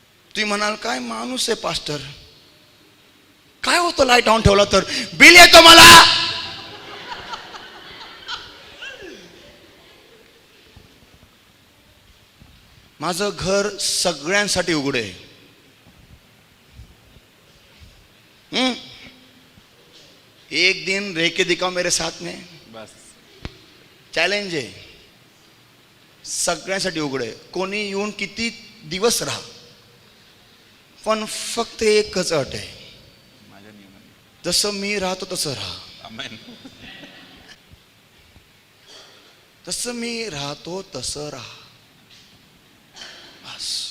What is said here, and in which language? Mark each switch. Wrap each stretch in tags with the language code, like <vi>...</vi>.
<mr>तुम्ही म्हणाल काय माणूस आहे पास्टर, काय होतं लाईट ऑन ठेवला तर? बिल येतो मला. माझं घर सगळ्यांसाठी उघड आहे.</mr> <hi>एक दिन रह के दिखाओ मेरे साथ में,</hi> <mr>बस चॅलेंज आहे. सगळ्यांसाठी उघड आहे. कोणी येऊन किती दिवस राहा, पण फक्त एकच अट आहे, जसं मी राहतो तसं राहा. आमेन. तसं मी राहतो तसं राहा. बस.</mr>